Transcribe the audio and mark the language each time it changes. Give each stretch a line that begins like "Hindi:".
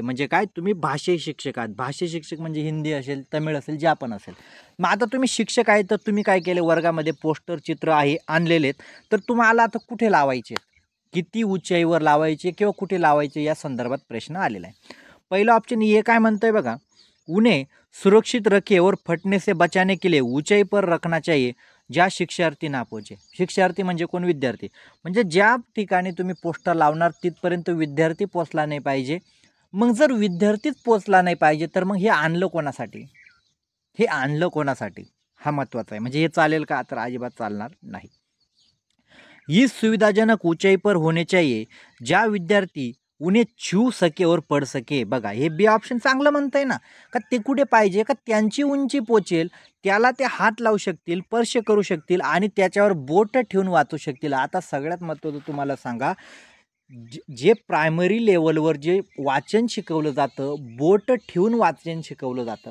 Marathi: म्हणजे काय, तुम्ही भाषे शिक्षक आहात, भाषे शिक्षक म्हणजे हिंदी असेल, तमिळ असेल, जे पण असेल. मग आता तुम्ही शिक्षक आहे तर तुम्ही काय केले, वर्गामध्ये पोस्टर, चित्र आहे आणलेले आहेत, तर तुम्हाला आता कुठे लावायचे, किती ऊंचाईवर लावायचे किंवा कुठे लावायचे या संदर्भात प्रश्न आलेला आहे. पहिला ऑप्शन ये काय म्हणतोय बघा,
Hindi: उन्हें सुरक्षित रखे और फटने से बचाने के लिए ऊंचाई पर रखना चाहिए
Marathi: ज्या शिक्षार्थी ना पोहोचे. शिक्षार्थी म्हणजे कोण, विद्यार्थी. म्हणजे ज्या ठिकाणी तुम्ही पोस्टर लावणार तिथपर्यंत विद्यार्थी पोचला नाही पाहिजे. मग जर विद्यार्थीच पोचला नाही पाहिजे तर मग हे आणलं कोणासाठी, हे आणलं कोणासाठी, हा महत्त्वाचा आहे. म्हणजे हे चालेल का, तर अजिबात चालणार नाही.
Hindi: ही सुविधाजनक ऊंचाई पर होने चाहिए ज्या विद्यार्थी उन्हें छू सके और पढ़ सके.
Marathi: बघा हे बी ऑप्शन चांगलं म्हणतंय ना, का ते कुठे पाहिजे, का त्यांची उंची पोचेल, त्याला ते हात लावू शकतील, स्पर्श करू शकतील आणि त्याच्यावर बोट ठेवून वाचू शकतील. आता सगळ्यात महत्त्वाचं तुम्हाला सांगा, जे प्रायमरी लेवलवर जे वाचन शिकवलं जातं, बोट ठेवून वाचन शिकवलं जातं.